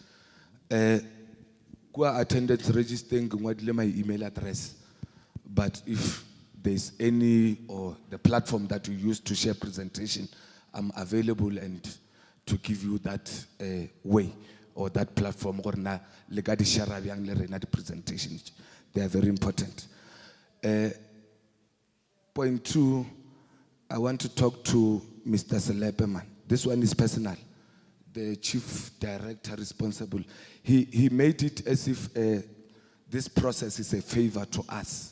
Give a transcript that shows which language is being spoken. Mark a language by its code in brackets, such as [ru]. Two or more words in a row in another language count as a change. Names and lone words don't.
[en] Kwa attendance registering my email address, but if there's any or the platform that you use to share presentation, I'm available and to give you that way or that platform. [nso] Gore na le ka di share bjang le rena di presentations. [en] They are very important. Point 2, I want to talk to Mr. Selepeman. This one is personal. The chief director responsible. He made it as if this process is a favor to us.